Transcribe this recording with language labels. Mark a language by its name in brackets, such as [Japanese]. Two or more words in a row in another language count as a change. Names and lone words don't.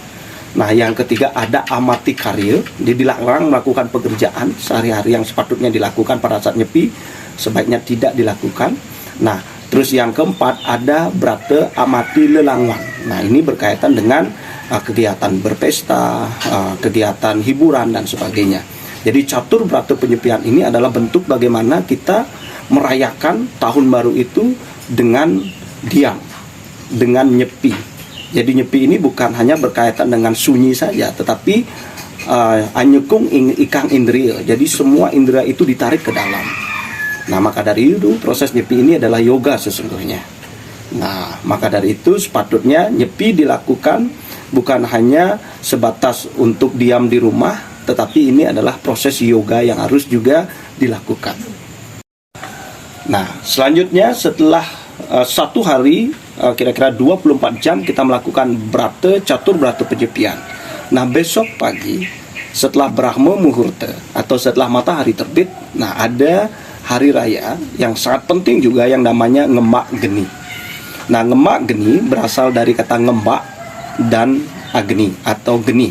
[Indonesian] Nah, yang ketiga ada amati karya, dilarang melakukan pekerjaan sehari-hari yang sepatutnya dilakukan pada saat Nyepi, sebaiknya tidak dilakukan. Nah, terus yang keempat ada brate amati lelangwan. Nah, ini berkaitan dengan kegiatan berpesta, kegiatan hiburan dan sebagainya. Jadi catur brate penyepian ini adalah bentuk bagaimana kita merayakan tahun baru itu dengan diam, dengan nyepi. Jadi Nyepi ini bukan hanya berkaitan dengan sunyi saja, tetapi [Kawi] anyekung ikang indriya. [Indonesian] Jadi semua indera itu ditarik ke dalam. Nah, maka dari itu proses Nyepi ini adalah yoga sesungguhnya. Nah, maka dari itu sepatutnya Nyepi dilakukan bukan hanya sebatas untuk diam di rumah, tetapi ini adalah proses yoga yang harus juga dilakukan. Nah, selanjutnya setelah satu hari, kira-kira 24 jam kita melakukan brate catur brate penyepian. Nah, besok pagi setelah Brahma Muhurta atau setelah matahari terbit, nah ada hari raya yang sangat penting juga yang namanya Ngemak Geni. Nah, Ngemak Geni berasal dari kata ngembak dan agni atau geni.